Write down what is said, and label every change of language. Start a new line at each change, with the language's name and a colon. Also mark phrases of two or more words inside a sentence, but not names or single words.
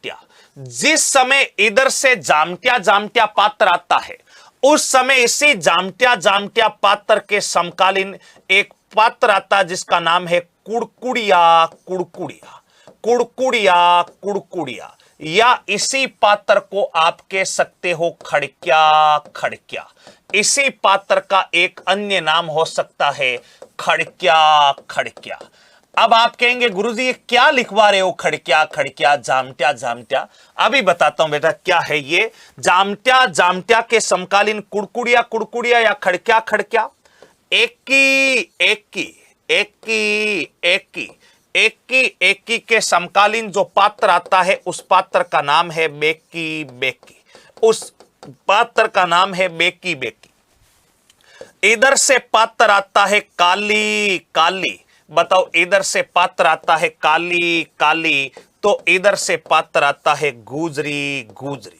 Hindi: जिस समय इधर से जामट्या पात्र आता है उस समय इसी जामत्या जामत्या पात्र के समकालीन एक पात्र आता जिसका नाम है कुड़कुड़िया कुड़कुड़िया कुड़कुड़िया कुड़कुड़िया, या इसी पात्र को आप कह सकते हो खड़क्या खड़क्या। इसी पात्र का एक अन्य नाम हो सकता है खड़क्या खड़क्या। अब आप कहेंगे गुरुजी ये क्या लिखवा रहे हो, खड़क्या खड़क्या जामत्या जामत्या। अभी बताता हूं बेटा क्या है ये। जामत्या जामत्या के समकालीन कुड़कुड़िया कुड़कुड़िया या खड़क्या खड़क्या, एकी एकी एकी एकी एकी एकी के समकालीन जो पात्र आता है उस पात्र का नाम है बेकी बेकी। उस पात्र का नाम है बेकी बेकी। इधर से पात्र आता है काली काली। बताओ इधर से पात्र आता है काली काली, तो इधर से पात्र आता है गुजरी गुजरी।